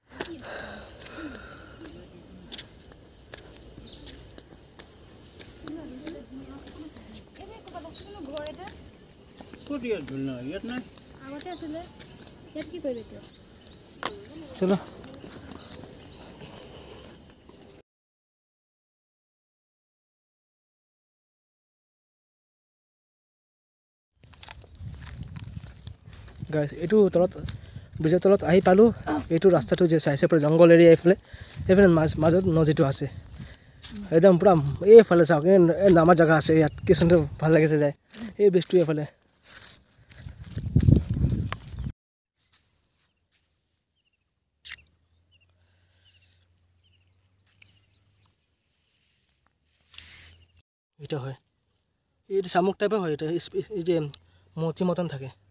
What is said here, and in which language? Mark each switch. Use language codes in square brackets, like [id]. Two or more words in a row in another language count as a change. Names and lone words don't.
[as] চলো গাইজ এইটো তলত ব্ৰিজৰ তলত আহি পালোঁ। এইটো ৰাস্তাটো যে চাইছে পুৰা [en] jungle area [as] এইফালে এইফালে মাজত নদীটো আছে একদম পুৰা এইফালে চাওক এই নামাৰ জেগা আছে ইয়াত কি সুন্দৰ ভাল লাগিছে যায় এই ব্ৰিজটো এইফালে। এটা হয় এইটো শামুক টাইপে হয় এটা এই যে মতি মতন থাকে।